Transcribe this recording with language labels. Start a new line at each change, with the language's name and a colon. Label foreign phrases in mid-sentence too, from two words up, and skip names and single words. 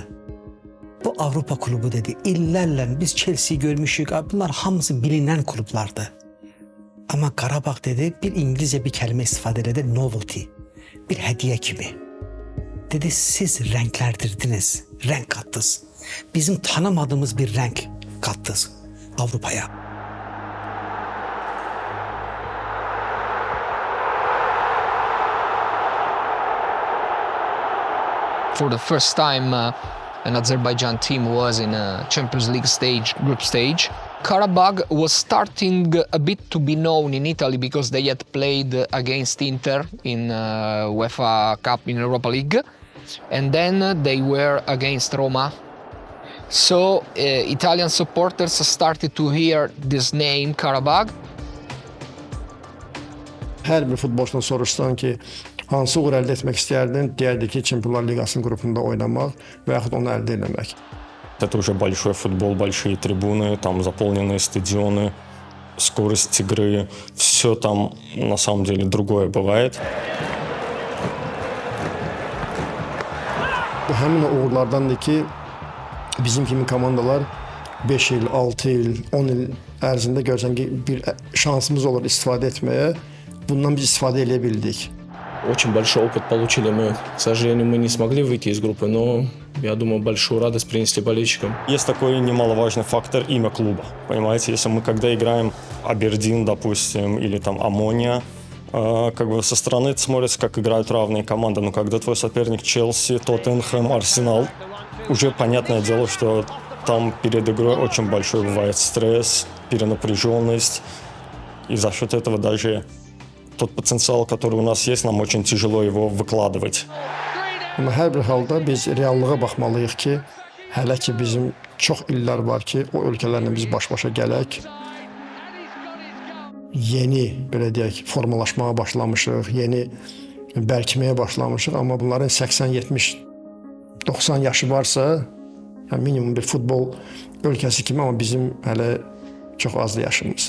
Azerbaijani: Bu Avropa klubu dedi, illərlə biz Chelsea-yi görmüşük, bunlar hamısı bilinən klublardı. Amma Qarabağ dedi, bir İngilizcə bir kəlmə istifadə elədi, novelty, bir hədiyyə kimi. Dedi, siz rənglərdirdiniz, rəng qatdınız. Bizim tanımadığımız bir rəng qatdınız Avrupaya.
English: For the first time, an Azerbaijan team was in a Champions League stage, group stage. Karabakh was starting a bit to be known in Italy because they had played against Inter in UEFA Cup in Europa League, and then they were against Roma. So Italian supporters started to hear this name, Karabakh.
Azerbaijani: Hər bir futbolçudan soruşsan ki, hansı uğur əldə etmək istəyərdin? Deyərdi ki, Çempionlar Liqasının qrupunda oynamaq və yaxud onu əldə etmək.
Russian: Это уже большой футбол, большие трибуны, там заполненные стадионы, скорость игры. Все там на самом деле другое бывает.
Azerbaijani: Bu həmin o uğurlardandır ki, bizim kimi komandalar 5 il, 6 il, 10 il ərzində görsən ki, bir şansımız olur istifadə etməyə. Bundan biz istifadə edə bildik.
Russian: Очень большой опыт получили мы. К сожалению, мы не смогли выйти из группы, но, я думаю, большую радость принесли болельщикам. Есть такой немаловажный фактор — имя клуба. Понимаете, если мы когда играем Абердин, допустим, или там Аммония, как бы со стороны это смотрится, как играют равные команды. Но когда твой соперник Челси, Тоттенхэм, Арсенал, уже понятное дело, что там перед игрой очень большой бывает стресс, перенапряженность. И за счет этого даже тот потенциал, который у нас есть, нам очень тяжело его выкладывать.
Azerbaijani: Amma hər bir halda biz reallığa baxmalıyıq ki, hələ ki bizim çox illər var ki, o ölkələrlə biz baş-başa gələk. Yeni, belə deyək, formalaşmağa başlamışıq, yeni bərkiməyə başlamışıq, amma bunların 80, 70, 90 yaşı varsa, yəni minimum bir futbol ölkəsi kimi, amma bizim hələ çox azdır yaşımız.